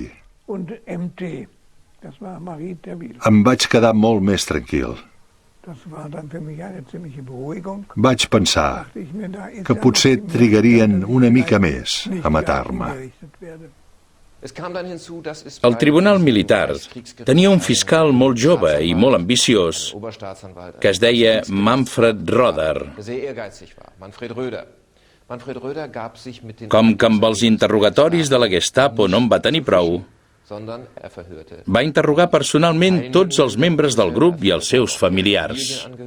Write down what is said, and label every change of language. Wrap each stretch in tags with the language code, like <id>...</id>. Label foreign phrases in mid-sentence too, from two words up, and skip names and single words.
<de>und MT, das war Marie Terwil.</de> <ca>Em vaig quedar molt més tranquil.</ca> <de>Das war dann für mich eine ziemliche Beruhigung.</de> <ca>Vaig pensar</ca> <de>Dachte ich mir, da ist</de> <ca>que ja potser</ca> <de>noch</de> <ca>trigarien una mica més</ca> <de>nicht</de> <ca>a matar-me.</ca> <de>hingerichtet werde.</de> <ca>El Tribunal Militar tenia un fiscal molt jove i molt ambiciós que es deia Manfred Roder. Com que amb els interrogatoris de la Gestapo no en va tenir prou, Va interrogar personalment tots els membres del grup i els seus familiars.</ca>